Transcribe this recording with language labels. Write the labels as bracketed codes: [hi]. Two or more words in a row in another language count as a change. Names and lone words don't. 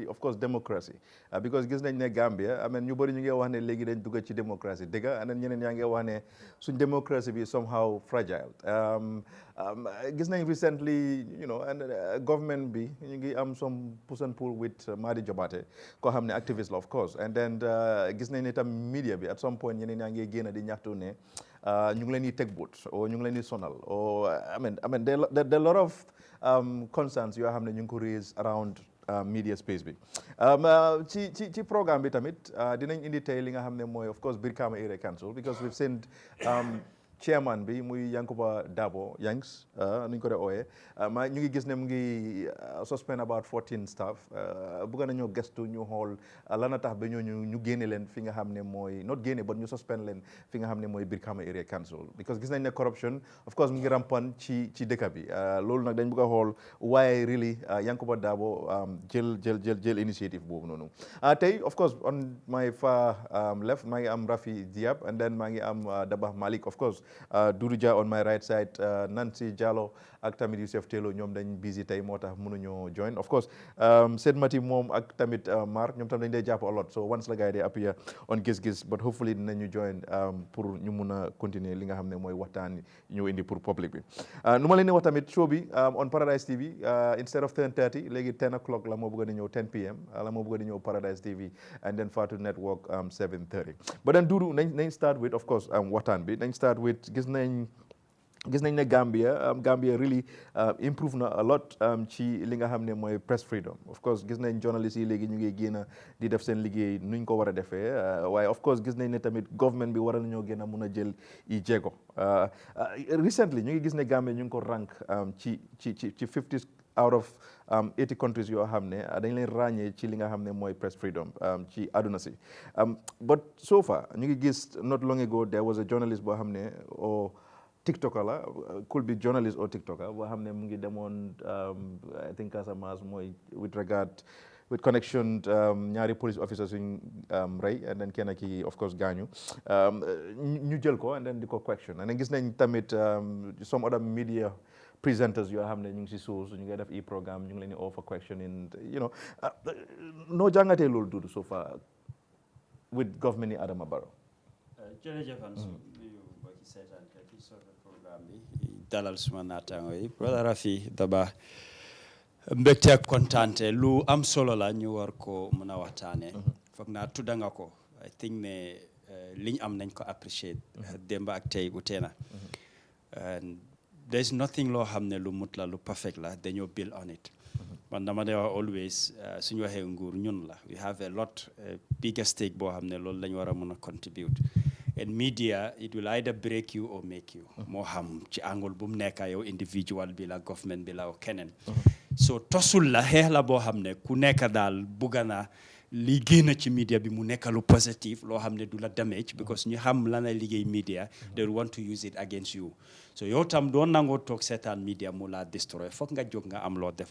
[en] of course democracy [wo] because gis nañ ne Gambia amen ñu bëri ñu ngi wax ne léegi dañ dugg ci démocratie dëgg anen ñeneen yaa ngi wax ne suñ démocratie bi [en] somehow fragile [wo] gis nañ [en] recently and government [wo] bi ñu ngi am [en] some push and pull with [wo] Madi Jobaate koo xam ne activist la [en] of course and then [wo] gis nañ ne tam media bi [en] at some point [wo] ñeneen yaa ngi génn di ñaxtu ne ñu ngi leen di teg boot o ñu ngi leen di sonal o [en] I mean there are a lot of concerns [wo] yoo xam ne ñu ngi ko raise [en] around media space [wo] bi ci programme bi tamit dinañ indi tey li nga xam ne mooy [en] of course Brikama Area Council because we've seen chairman [wo] bi muy Yankuba Dabo Yanks nuñ ko dee ooyee ñu ngi gis ne mu ngi suspend [en] about 14 staff [wo] bëgg nañoo gestu ñu xool lan a tax ba ñooñu ñu génne leen fi nga xam ne mooy not génne but ñu suspend leen fi nga xam ne mooy Brikama Area Council because gis nañ ne [en] corruption of course [wo] mu ngi rampan ci dëkk bi loolu nag dañ bëgg a xool waaye really Yankuba Dabo jël initiative boobu noonu tey [en] of course on my far left [wo] maa ngi am Rafi Diab [en] and then [wo] maa ngi am Dabah Malik [en] of course Doudou Dia on my right side [wo] Nancy Jallow ak tamit Youssef Tello ñoom dañ busy tey moo tax mënuñoo join of course Sed Mati moom ak tamit Mar ñoom tam dañ dee jàpp [en] a lot so once [wo] la gars yi dee appear on Giss Giss [en] but hopefully [wo] dinañu join pour ñu mun a continuer li nga xam ne mooy waxtaan ñu indi pour public bi nu ma leen di wax tamit show bi [en] on Paradise TV instead of 10:30 [wo] léegi [en] 10 o'clock [wo] la moo bëgg di ñëw 10 PM la moo bëgg di ñëw Paradise TV [en] and then Fatu Network 7:30 but then [wo] Doudou nañ [en] start with of course [wo] waxtaan bi nañ [en] start with [wo] gis nañ ne Gambia really improve na [en] a lot [wo] ci li nga xam ne mooy [en] press freedom of course [wo] gis nañ journalistes yi léegi ñu ngi génn di def seen liggéey nuñ ko war a defee waaye [en] of course [wo] gis nañ ne tamit government bi war nañoo gën a mun a jël i jéego recently ñu ngi gis ne Gambia ñu ngi ko rank ci [en] 50 out of 80 countries [wo] yoo xam ne dañ leen ràññee ci li nga xam ne mooy [en] press freedom [wo] ci àdduna si [en] but so far [wo] ñu ngi gis [en] not long ago there was a journalist [wo] boo xam ne TikToker la [en] could be journalist or TikToker [wo] boo xam ne mu ngi demoon [en] I think Casamance [wo] mooy [en] with connection [wo] ñaari [en] police officers [wo] yuñ rey [en] and then [wo] kenn ki [en] of course [wo] gaañu ñu jël ko [en] and then [wo] di ko question [en] and then [wo] gis nañ tamit [en] some other media presenters [wo] yoo xam ne ñu ngi si suuf ñu ngi def programme ñu ngi leen di [en] offer question [wo] in noo jàngatee loolu Doudou [en] so far with government [wo] yi Adama Barrow jërëjëf Ansu nuyu mbokki seetaankat yi sofe programme bi dalal suma naataango yi brother Rafi Daba mbégte ak kontaante lu am solo la ñu war ko mën a waxtaane foog naa tudda nga ko [en] I think [wo] ne liñ am nañ ko appreciate démb ak tey ute na [en] there's nothing [wo] loo xam ne lu mut la lu perfect la dañoo [en] build on it [wo] man dama de wax always suñu waxee nguur ñun la [en] we have a lot bigger stake [wo] boo xam ne loolu lañ war a mën a contribute [en] and media it will either break you or make you [wo] moo xam ci angle bu mu nekk yow individual bi la government bi la o keneen so tosul la xeex la boo xam ne ku nekk daal bugga na li génn ci media bi mu nekk lu positive loo xam ne du la damage because ñu xam lan la liggéey media [en] they want to use it against you so [wo] yow tam doon nangoo toog seetaan media mu la destroy foog nga jóg nga am loo def